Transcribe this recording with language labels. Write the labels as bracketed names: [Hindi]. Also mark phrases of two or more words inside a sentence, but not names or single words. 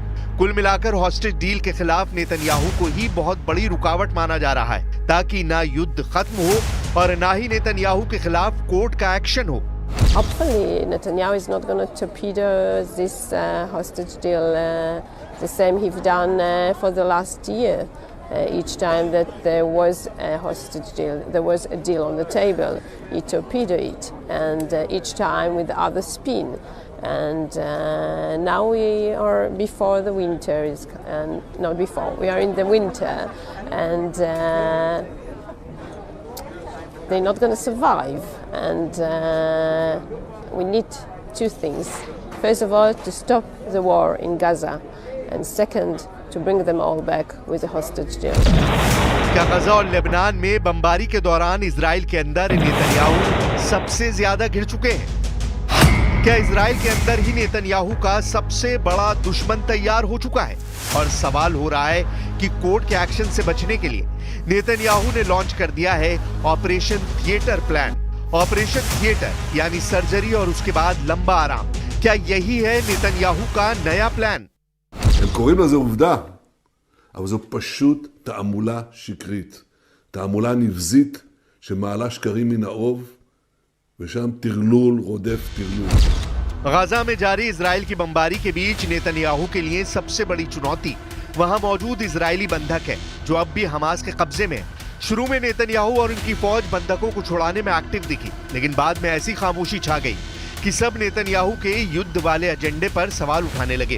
[Hindi] कुल मिलाकर [English] hostage deal [Hindi] के खिलाफ नेतन्याहू को ही बहुत बड़ी रुकावट माना जा रहा है, ताकि ना युद्ध खत्म हो और ना ही नेतन्याहू के खिलाफ कोर्ट का एक्शन हो। [English] Hopefully, Netanyahu is not going to torpedo this hostage deal the same he's done for the last year. Each time that there was a hostage deal, there was a deal on the table, he torpedoed it, and each time with other spin. And now we are before the winter is, and not before, we are in the winter, and they're not going to survive. And we need two things. First of all, to stop the war in Gaza, and second, to bring them all back with a hostage deal. [Hindi] क्या गजा और लेबनान में बमबारी के दौरान इजराइल के अंदर नेतन्याहू सबसे ज्यादा घिर चुके हैं? क्या इजराइल के अंदर ही नेतन्याहू का सबसे बड़ा दुश्मन तैयार हो चुका है? और सवाल हो रहा है कि कोर्ट के एक्शन से बचने के लिए नेतन्याहू ने लॉन्च कर दिया है [English] operation theater plan. operation theater [Hindi] यानी सर्जरी और उसके बाद लंबा आराम। क्या यही है नेतन्याहू का नया प्लान? [Hebrew] הם קוראים לזה עובדה, אבל זו פשוט תעמולה שקרית. תעמולה נבזית שמעלה שקרים מן האוב, ושם טרלול רודף טרלול. [Hindi] गाजा में जारी इजराइल की बमबारी के बीच नेतन्याहू के लिए सबसे बड़ी चुनौती वहां मौजूद इजरायली बंधक है, जो अब भी हमास के कब्जे में है। शुरू में नेतन्याहू और उनकी फौज बंधकों को छुड़ाने में एक्टिव दिखी, लेकिन बाद में ऐसी खामोशी छा गई कि सब नेतन्याहू के युद्ध वाले एजेंडे पर सवाल उठाने लगे।